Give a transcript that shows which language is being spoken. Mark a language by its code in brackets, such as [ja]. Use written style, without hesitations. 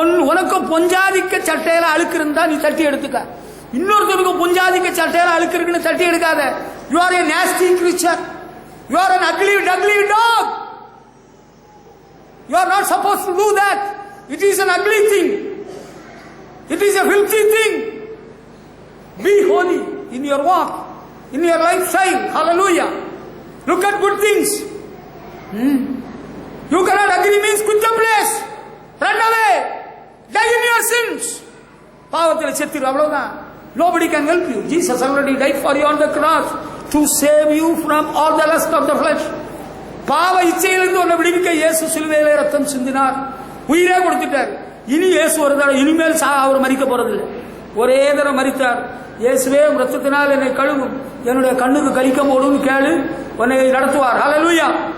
[ta] உனக்கு பொஞ்சாதிக்க சட்டையில அழுக்கு இருந்தா நீ தட்டி எடுத்துக்க. இன்னொருத்தருக்கு பொஞ்சாதிக்க சட்டையில அழுக்கு இருக்குன்னு தட்டி எடுக்காத. [en] You are a nasty creature. You are an ugly dog. You are not supposed to do that. It is an ugly thing. It is a filthy thing. Be holy in your walk, in your lifestyle. Hallelujah. Look at good things. You cannot agree means quit the place. Run away. Die in your sins. [ta] பாவத்தில் செத்துரு, அவ்வளவுதான். [en] Nobody can help you. Jesus already died for you on the cross to save you from all the lust of the flesh. [ta] பாவ இச்சையிலிருந்து உன்னை விடுவிக்க இயேசு சிலுவையிலே ரத்தம் சிந்தினார், உயிரே கொடுத்துட்டார். இனி இயேசு ஒரு தடவை இனிமேல் அவர் மரிக்க போறதில்லை. ஒரே தடவை மரித்தார். இயேசுவே ரத்தத்தினால் என்னை கழுவும், என்னுடைய கண்ணுக்கு கலிக்க போடுன்னு கேளு, உன்னை நடத்துவார். ஹல்லேலூயா.